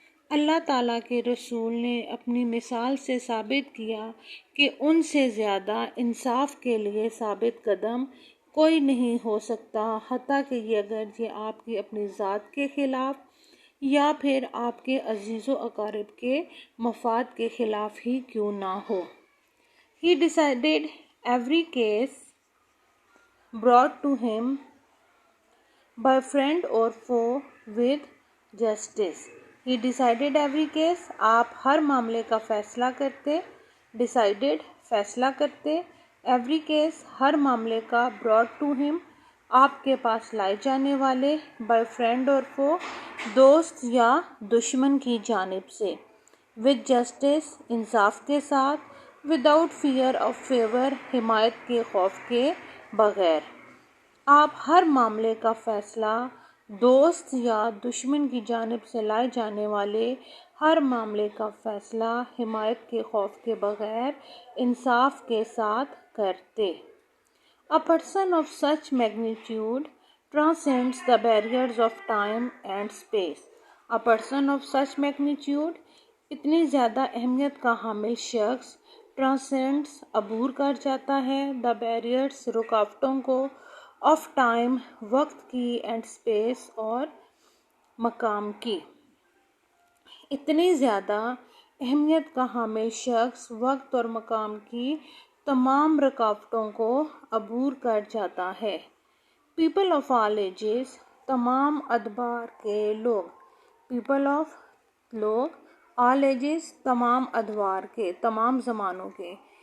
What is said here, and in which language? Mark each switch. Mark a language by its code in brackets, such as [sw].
[ur] اللہ تعالیٰ کے رسول نے اپنی مثال سے ثابت کیا کہ ان سے زیادہ انصاف کے لیے ثابت قدم کوئی نہیں ہو سکتا، حتیٰ کہ اگر یہ آپ کی اپنی ذات کے خلاف یا پھر آپ کے عزیز و اقارب کے مفاد کے خلاف ہی کیوں نہ ہو. [en] He decided every case brought to him by friend or foe with justice. He decided every case [ur] آپ ہر معاملے کا فیصلہ کرتے. [en] decided [ur] فیصلہ کرتے. [en] every case [ur] ہر معاملے کا [en] brought to him [ur] آپ کے پاس لائے جانے والے [en] by friend [ur] اور [en] foe [ur] دوست یا دشمن کی جانب سے [en] with justice [ur] انصاف کے ساتھ [en] without fear of favor [ur] حمایت کے خوف کے بغیر. آپ ہر معاملے کا فیصلہ دوست یا دشمن کی جانب سے لائے جانے والے ہر معاملے کا فیصلہ حمایت کے خوف کے بغیر انصاف کے ساتھ کرتے. [en] A person of such magnitude transcends the barriers of time and space. A person of such magnitude [ur] اتنی زیادہ اہمیت کا حامل شخص [en] transcends [ur] عبور کر جاتا ہے [en] the barriers [ur] رکاوٹوں کو [en] of time [ur] وقت کی [en] and space [ur] اور مقام کی. اتنی زیادہ اہمیت کا حامل شخص وقت اور مقام کی تمام رکاوٹوں کو عبور کر جاتا ہے. [en] people of all ages [ur] تمام ادوار کے لوگ. [en] people of [ur] لوگ [en] all ages [ur] تمام ادوار کے تمام زمانوں کے.